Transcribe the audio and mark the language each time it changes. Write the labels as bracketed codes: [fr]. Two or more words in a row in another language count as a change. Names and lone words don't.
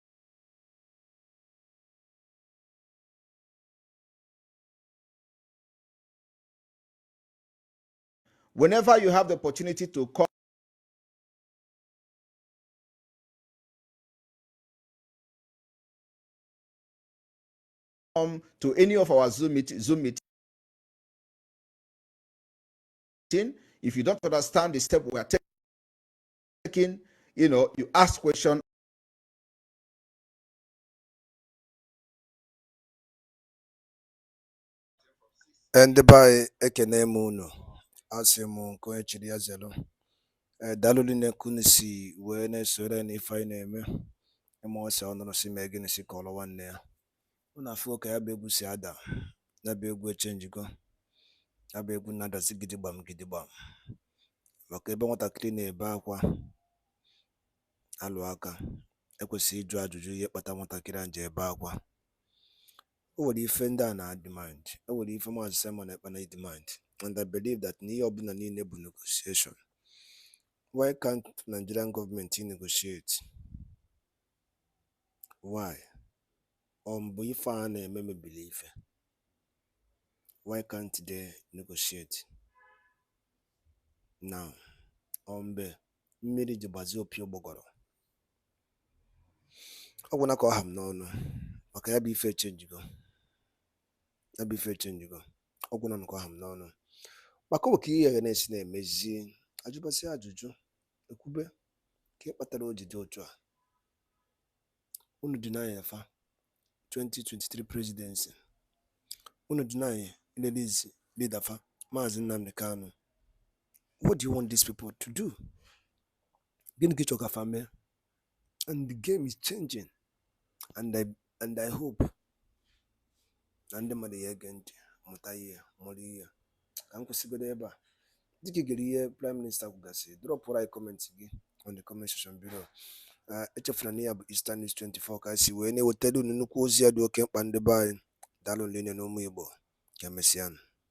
[en] Whenever you have the opportunity to come to any of our Zoom meeting, if you don't understand the step we are taking, you ask question. [ig] Ndị be anyị ekene m unu, asị m nke onye chiri ya zelu. Daalụ niile ka unu si wee na-esore n'ife anyị na-eme. Ịma ọsọ ọnụrụ si mee gịnị si kọrọ nwanne ya. Unu afụ ka ya bụ egwu si ada, ya bụ egwu echenjigo, ya bụ egwu na-adazi gidigbam gidigbam. Maka ebe nwatakịrị na-ebe akwa alụ aka, ekwesịghị ịjụ ajụjụ ihe kpata nwatakịrị a ji ebe akwa. O nwere ife ndị a na-adịmand, o nwere ife Maazị Simon Ekpa na-edemand, [en] and I believe that [ig] n'ihe ọbụla niile bụ [en] negotiation. Why can't Nigerian government negotiate? Why? [ig] Bụ ife a na-eme mebiri ife. [en] Why can't they negotiate? Now, [ig] mgbe mmiri ji gbazie opi ụgbọgọrọ, ọ gwụna ka ọ ha m n'ọnụ maka ya bụ ife echenjigo. Ya bụ ife echenjigo, ọ gwụna ka ọ ha m n'ọnụ maka ọ bụ ka ihe na-esi na-emezi ajụbasị ajụjụ ekwube ka ị kpatara o ji dị otu a. Unu deny fa 2023 presidency, unu [en] deny release leader [ig] fa Maazị Nnamdi Kanu. [en] What do you want these people to do? [ig] Gịnị ka ị chọrọ ka fa mee? [en] And the game is changing, and I hope [ig] na ndị mmadụ ya ege ntị mụta ihe mụrụ ihe. Ka m kwụsịgodo ebe a. Dịka ị gere ihe Prime Minister kwugasị, drọpụrụ anyị comment gị [en] on the comment section below. [ig] Echefuna na ya bụ Eastern News 24 ka si wee na-ewetara unu nnukwu ozi ya dị oke mkpa ndị be anyị. Daalụ nlele n'ụmụ Igbo, ka emesịanụ.